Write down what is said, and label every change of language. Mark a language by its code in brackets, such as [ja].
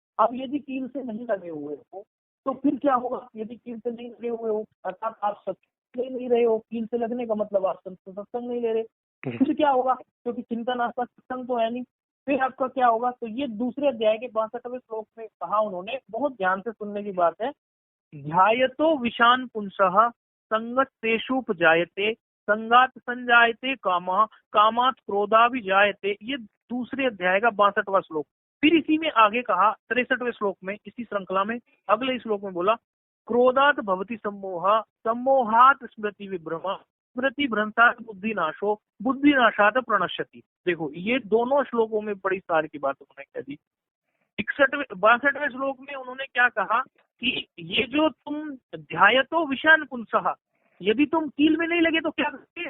[hi] अब यदि कील से नहीं लगे हुए हो तो फिर क्या होगा? यदि कील से नहीं लगे हुए हो अर्थात आप सत्संग ले नहीं रहे हो, कील से लगने का मतलब आप सत्संग नहीं ले रहे, फिर क्या होगा? क्योंकि चिंतन आपका सत्संग तो है नहीं, फिर आपका क्या होगा? तो ये दूसरे अध्याय के 62वें श्लोक में कहा उन्होंने, बहुत ध्यान से सुनने की बात है। [sa] ध्यायतो विषान पुंसः संगतेषुपजायते संगात संजायते कामः कामात् क्रोधाभिजायते। [hi] ये दूसरे अध्याय का 62वां श्लोक। फिर इसी में आगे कहा 63वें श्लोक में, इसी श्रृंखला में अगले श्लोक में बोला, [sa] क्रोधात भवति सम्मोह सम्मोहात स्मृति विभ्रम स्मृति भ्रंशात बुद्धिनाशो बुद्धिनाशात प्रणश्यति। [hi] देखो ये दोनों श्लोकों में बड़ी सार की बात उन्होंने कह दी। 62वें श्लोक में उन्होंने क्या कहा कि ये जो तुम [sa] ध्यायतो विषान पुंसः, [hi] यदि तुम कील में नहीं लगे तो क्या करोगे?